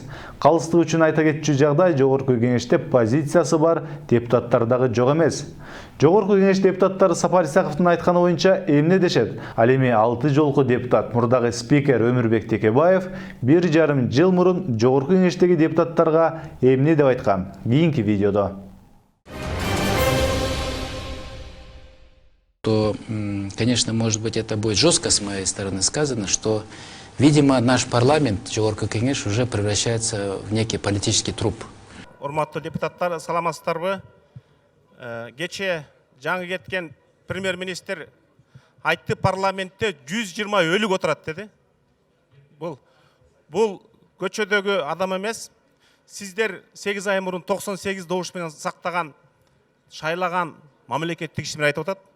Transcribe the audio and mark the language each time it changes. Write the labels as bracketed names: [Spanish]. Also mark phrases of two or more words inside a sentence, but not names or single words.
[Kyrgyz] Калыстык үчүн айта кетчү жагдай, жогорку кеңеште позициясы бар депутаттар дагы жок эмес. Жогорку кеңеш депутаттары Сапар Исаковдун айтканы боюнча эмне дешет? Ал эми 6 жолку депутат мурдагы спикер Өмүрбек Текебаев 1,5 жыл мурун жогорку кеңештеги депутаттарга эмне деп айткан? Кийинки видеодо. [Russian] То, конечно, может быть, это будет жестко с моей стороны сказано, что, видимо, наш парламент, [Kyrgyz] жогорку кеңеш, [Russian] уже превращается в некий политический труп. [Kyrgyz] Урматтуу депутаттар, саламатсыздарбы? Кече жаңы кеткен премьер-министр айтты, парламентте 120 өлүк отурат деди. Бул көчөдөгү адам эмес. Сиздер 8 ай мурун 98 добуш менен сактаган, шайлаган мамлекеттик ишмер айтып атат.